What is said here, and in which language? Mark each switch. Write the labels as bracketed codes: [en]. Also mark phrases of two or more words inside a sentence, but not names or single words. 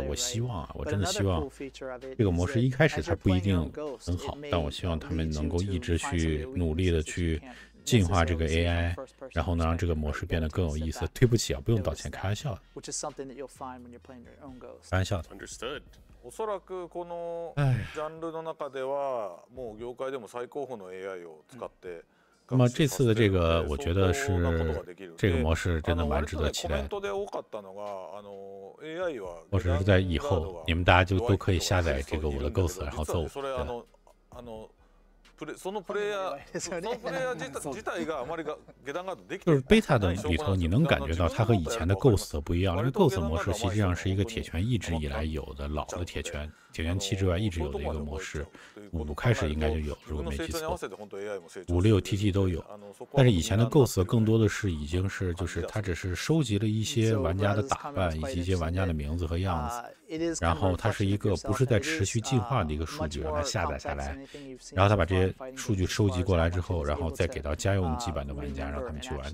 [zh] 我希望啊，我真的希望这个模式一开始它不一定很好，但我希望他们能够一直去努力的去进化这个 AI， 然后呢让这个模式变得更有意思。对不起啊，不用道歉，开玩笑的。开玩笑的。 [ja] おそらくこのジャンルの中ではもう業界でも最高峰の AI を使って。 [zh] 那么这次的这个，我觉得是这个模式真的蛮值得期待的。或者是在以后，你们大家就都可以下载这个我的 Ghost， 然后揍我。 [ja] そのプレイヤー自体があまり下段ができて [zh] 就是 beta 的里头，你能感觉到它和以前的 Ghost 不一样。因为 Ghost 模式实际上是一个铁拳一直以来有的老的铁拳7之外一直有的一个模式，5开始应该就有，如果没记错，5、6、TT 都有。但是以前的 Ghost 更多的是已经是就是它只是收集了一些玩家的打扮以及一些玩家的名字和样子，然后它是一个不是在持续进化的一个数据，让它下载下来，然后它把这些数据收集过来之后，然后再给到家用机版的玩家，让他们去玩。